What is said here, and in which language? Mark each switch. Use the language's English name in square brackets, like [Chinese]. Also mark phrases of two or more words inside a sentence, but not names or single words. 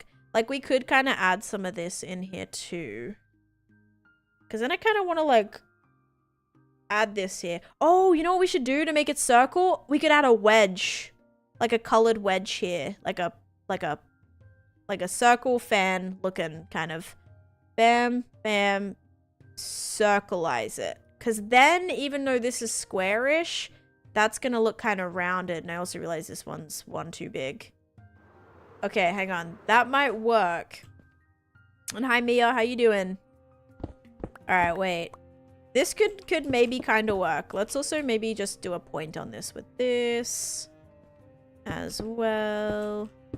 [English] Like we could kind of add some of this in here too. Because then I kind of want to like add this here. Oh, you know what we should do to make it circle? We could add a wedge. Like a colored wedge here. Like a circle fan looking kind of. Bam, bam, circleize it. Because then, even though this is squarish, that's going to look kind of rounded. And I also realize this one's one too big. Okay, hang on. That might work. And hi, Mia. How you doing? Alright, wait. This could maybe kind of work. Let's also maybe just do a point on this with this as well.